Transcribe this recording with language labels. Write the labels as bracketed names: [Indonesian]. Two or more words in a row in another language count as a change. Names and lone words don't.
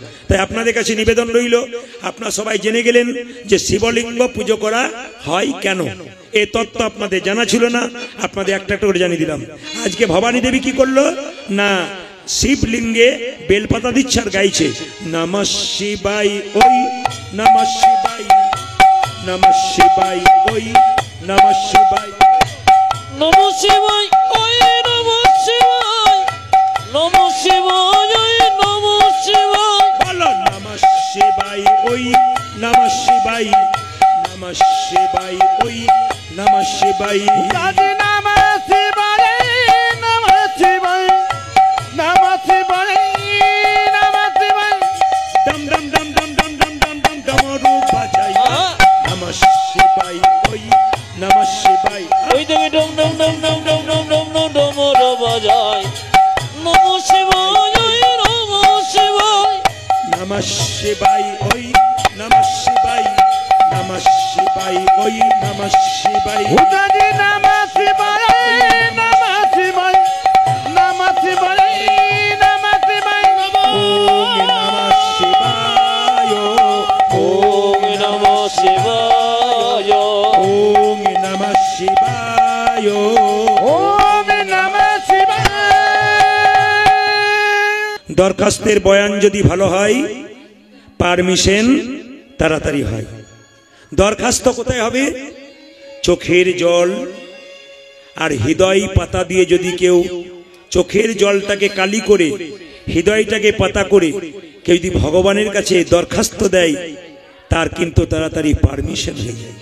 [Bangla] তাই আপনাদের কাছে নিবেদন রইল, আপনারা সবাই জেনে গেলেন যে শিবলিঙ্গ পুজো করা হয় কেন। এই তত্ত্ব আপনাদের জানা ছিল না, আপনাদের একটা একটা করে জানিয়ে দিলাম। আজকে ভবানী দেবী কি করলো না, শিবলিঙ্গে বেলপাতা দিচ্ছে আর গাইছে [Sanskrit] নমঃ শিবায় [Bangla] ওই [Sanskrit] নমঃ শিবায় নমঃ শিবায় [Bangla] ওই [Sanskrit] নমঃ শিবায় নমঃ শিবায় ওই নমঃ শিবায় নমঃ শিবায় ওই নমঃ শিবায়। বলো নমঃ শিবায় ওই নমঃ শিবায় নমঃ শিবায় ওই নমঃ শিবায় নমঃ শিবায় নমঃ শিবায় নমঃ শিবায় নমঃ শিবায় [Bangla] ডম ডম ডম ডম ডম ডম ডম ডম ডমরু বাজাই [Sanskrit] নমঃ শিবায় [Bangla] ওই [Sanskrit] নমঃ শিবায় [Bangla] ওই দেবী ডম ডম ডম ডম ডম ডম ডম ডম ডমর বাজায় [Sanskrit] নমঃ শিবায় [Bangla] ওই [Sanskrit] নমঃ শিবায় নমঃ শিবায় ওই নমঃ শিবায় নমঃ শিবায় ওই নমঃ শিবায় হুদাজি নমঃ শিবায় নমঃ শিবায় নমঃ শিবায় নমঃ শিবায় ওম নমঃ শিবায় ওম নমঃ শিবায় ওম নমঃ শিবায় ওম নমঃ শিবায়। [Bangla] দরখাস্তের বয়ান যদি ভালো হয়, পারমিশন তাড়াতাড়ি হয়। দরখাস্ত কোথায় হবে? চোখের জল আর হৃদয় পাতা দিয়ে যদি কেউ চোখের জলটাকে কালি করে হৃদয়টাকে পাতা করে কেউ যদি ভগবানের কাছে দরখাস্ত দেয়, তার কিন্তু তাড়াতাড়ি পারমিশন হয়ে যায়।